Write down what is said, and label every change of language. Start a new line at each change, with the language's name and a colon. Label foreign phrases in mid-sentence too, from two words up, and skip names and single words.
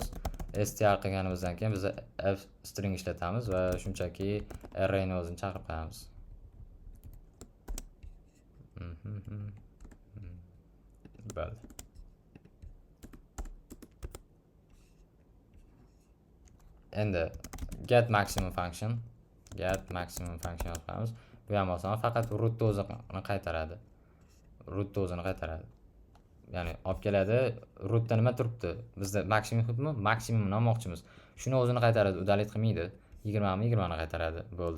Uzbek: Str qilganimizdan keyin biz
English: f string
Uzbek: ishlatamiz va shunchaki arrayni o'zini chaqirib qo'yamiz. Bo'ldi. Endi
English: get maximum function
Uzbek: yozamiz. Bu ham oson, faqat root o'zini qaytaradi. Ya'ni olib keladi, rootda nima turibdi? Bizda maksimum xudmi? Maksimumni olmoqchimiz. Shuni o'zini qaytaradi, udalit qilmaydi. 20 ni qaytaradi, bo'ldi.